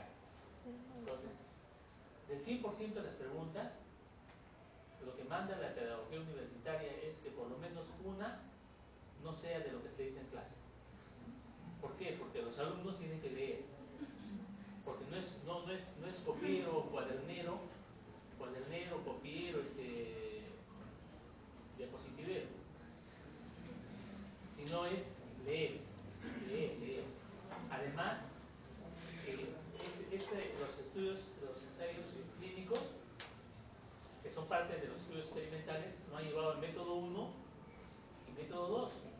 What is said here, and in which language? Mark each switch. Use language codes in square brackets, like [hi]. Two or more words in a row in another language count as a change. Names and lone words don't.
[es] Entonces, del 100% de las preguntas, lo que manda la pedagogía universitaria es que por lo menos una no sea de lo que se dicta en clase. ¿Por qué? Porque los alumnos tienen que leer. Porque no es copiero, cuadernero, copiero, diapositivero, sino es leer. Además, los ensayos clínicos, que son parte de los estudios experimentales, no han llevado el método 1 y método 2.